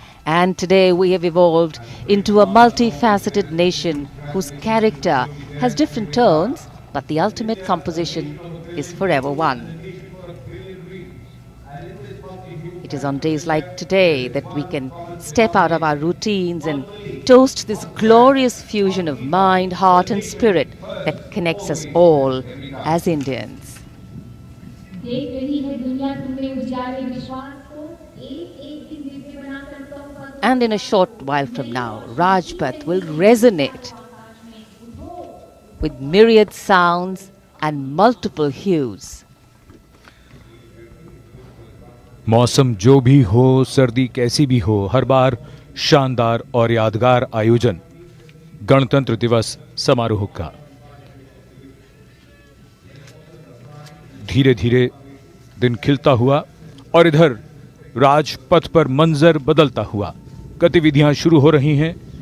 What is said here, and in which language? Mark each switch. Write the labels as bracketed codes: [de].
[en] And today we have evolved into a multifaceted nation whose character has different tones, but the ultimate composition is forever one. It is on days like today that we can step out of our routines and toast this glorious fusion of mind, heart and spirit that connects us all as Indians. [hi] देख रही है दुनिया तुम्हें उजाले विश्वास को एक की दिव्य बनाकर तो [en] And in a short while from now, Rajpath will resonate with myriad sounds and multiple hues. [hi] मौसम जो भी हो, सर्दी कैसी भी हो, हर बार शानदार और यादगार आयोजन गणतंत्र दिवस समारोह का। धीरे धीरे दिन खिलता हुआ और इधर राजपथ पर मंजर बदलता हुआ, गतिविधियां शुरू हो रही हैं।